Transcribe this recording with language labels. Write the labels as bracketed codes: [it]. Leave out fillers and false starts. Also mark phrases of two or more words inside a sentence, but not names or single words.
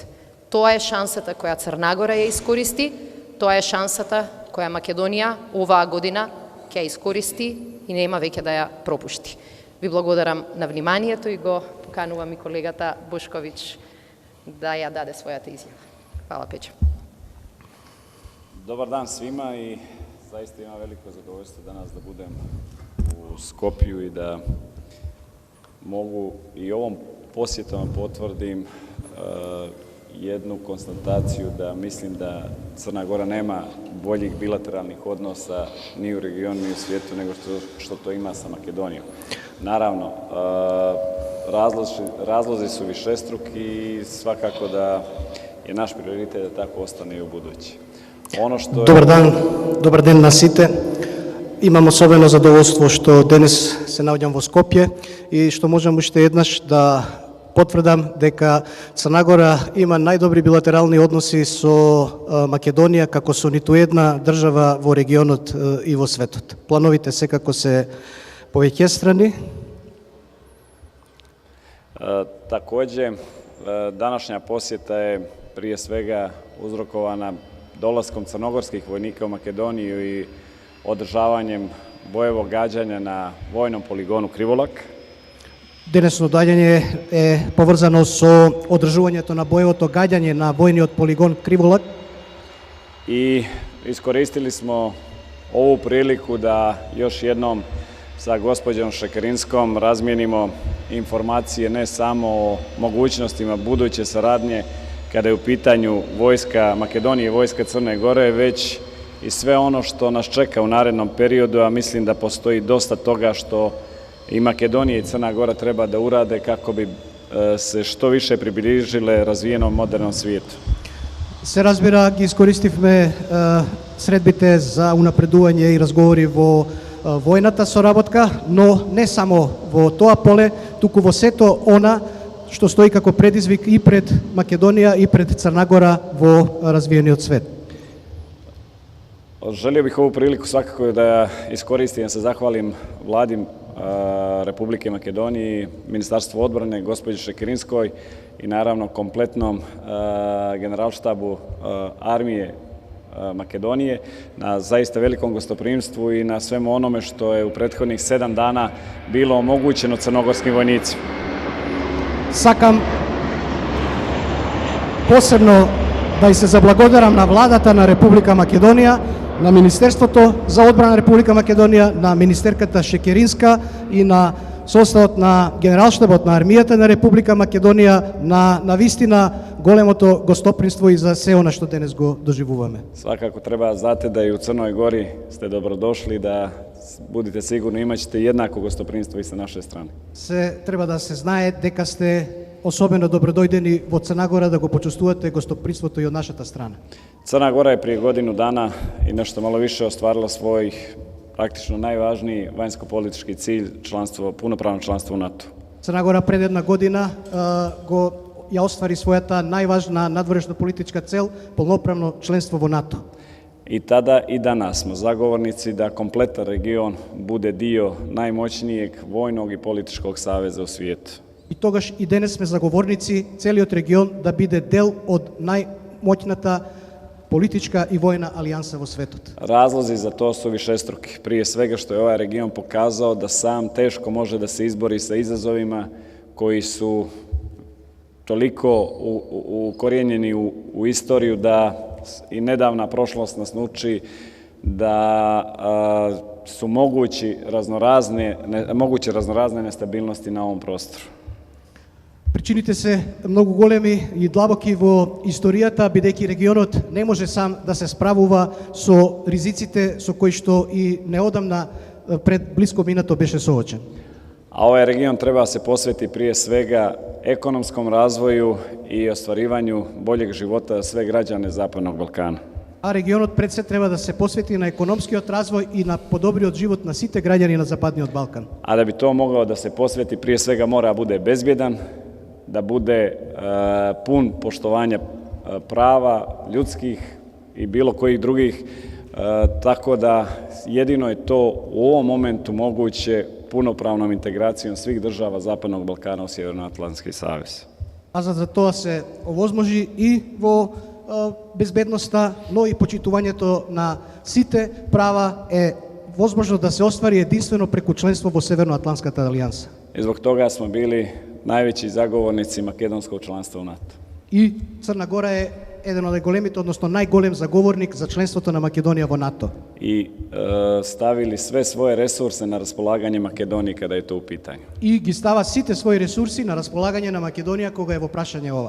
[mk] Тоа е шансата која Црна Гора ја искористи, тоа е шансата која Македонија оваа година ќе искористи и нема веќе да ја пропушти. Ви благодарам на вниманието и го поканувам и колегата Бошковиќ да ја даде својата изјава. [sr] Hvala, Peđa. Dobar dan svima i zaista imam veliko zadovoljstvo danas da budem u Skopju i da mogu i ovom posjetom potvrdim jednu konstataciju da mislim da Crna Gora nema boljih bilateralnih odnosa ni u regionu ni u svijetu nego što to ima sa Makedonijom. Naravno, razlozi su višestruki i svakako da je naš prioritet da tako ostane i u budući. [mk] Dobar ден на сите. Имам особено задоволство што денес се наоѓам во Скопје и што можам уште еднаш да потврдам дека Црна Гора има најдобри билатерални односи со Македонија како со ниту една држава во регионот и во светот. Плановите секако се повеќестрани. [sr] Takođe, današnja posjeta je prije svega uzrokovana dolaskom crnogorskih vojnika u Makedoniju i održavanjem bojevog gađanja na vojnom poligonu Krivolak. [mk] Денешно доаѓање е поврзано со одржувањето на боевото гаѓање на војниот полигон Криволак. [sr] I iskoristili smo ovu priliku da još jednom sa gospođom Šekerinskom razmijenimo informacije ne samo o mogućnostima buduće saradnje kada je u pitanju vojska Makedonije i vojska Crne Gore, već i sve ono što nas čeka u narednom periodu, a mislim da postoji dosta toga što i Makedonija i Crna Gora treba da urade kako bi se što više približile razvijenom modernom svijetu. [mk] Се разбира, ги искористивме средбите за унапредување и разговори во војната соработка, но не само во тоа поле, туку во сето она што стои како предизвик и пред Македонија и пред Црна Гора во развиениот свет. [sr] Želio bih ovu priliku svakako da iskoristim, da se zahvalim Vladi Republike Makedonije, Ministarstvu odbrane, gospođi Šekerinskoj i naravno kompletnom generalštabu armije Makedonije na zaista velikom gostoprimstvu i na svemu onome što je u prethodnih 7 dana bilo omogućeno crnogorskim vojnicima. [mk] Сакам посебно да се заблагодарам на владата на Република Македонија, на Министерството за одбрана на Република Македонија, на министерката Шекеринска и на составот на Генералштабот на армијата на Република Македонија на вистина големото гостопримство и за се она што денес го доживуваме. [sr] Svakako treba znate da i u Crnoj Gori ste dobrodošli, da budite sigurni imat ćete jednako gostoprimstvo i sa naše strane. [mk] Се треба да се знае дека сте особено добродојдени во Црна Гора, да го почувствувате гостопримството и од нашата страна. [sr] Crna Gora je prije godinu dana i nešto malo više ostvarila svoj praktično najvažniji vanjsko-politički cilj, punopravno članstvo u NATO. [mk] Црна Гора пред една година ја оствари својата најважна надворешна политичка цел, полноправно членство во НАТО. [sr] I tada i danas smo zagovornici da kompletan region bude dio najmoćnijeg vojnog i političkog saveza u svijetu. [mk] И тогаш и денес сме заговорници целиот регион да биде дел од најмоćната [sr] politička i vojna alijansa [mk] во светот. [sr] Razlozi za to su višestruki. Prije svega što je ovaj region pokazao da sam teško može da se izbori sa izazovima koji su toliko ukorijenjeni u istoriju da i nedavna prošlost nas uči da su moguće raznorazne nestabilnosti na ovom prostoru. [mk] Причините се многу големи и длабоки во историјата, бидејќи регионот не може сам да се справува со ризиците со кои што и неодамна пред блиско минато беше соочен. [sr] A ovaj region treba se posveti prije svega ekonomskom razvoju i ostvarivanju boljeg života za sve građane Zapadnog Balkana. [mk] А регионот пред се треба да се посвети на економскиот развој и на подобриот живот на сите граѓани на Западниот Балкан. [sr] A da bi to mogao da se posveti, prije svega mora bude bezbjedan, da bude pun poštovanja prava ljudskih i bilo kojih drugih, tako da jedino je to u ovom momentu moguće punopravnom integracijom svih država Zapadnog Balkana u Sjevernoatlantski savez. [mk] А за тоа се овозможи и во безбедноста, но и почитувањето на сите права е возможно да се оствари единствено преку членство во Северноатлантската алијанса. [sr] I zbog toga smo bili najveći zagovornici makedonskog članstva u NATO. [mk] И Црна Гора е еден од најголемите, односно најголем заговорник за членството на Македонија во НАТО. [sr] I stavili sve svoje resurse na raspolaganje Makedoniji kada je to u pitanju. [mk] И ги става сите своји ресурси на располагање на Македонија кога е во прашање ова.